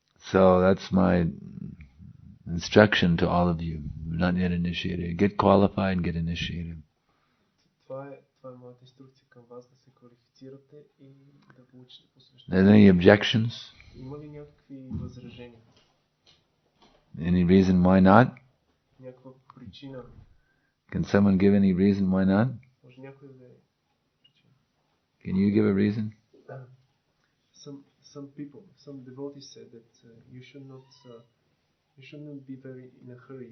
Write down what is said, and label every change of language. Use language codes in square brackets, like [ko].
[en] So that's my instruction to all of you, not yet initiated. Get qualified and get initiated. [bg] Това е моята инструкция към вас, да се квалифицирате и да получите посвещение. [en] Are there any objections? [bg] Има ли някакви възражения? [en] Any reason why not? [bg] Някаква причина? [en] Can someone give any reason why not? [bg] Може някой да е причина? [en] Can you give a reason? Some people, some devotees said that you should not be very in a hurry.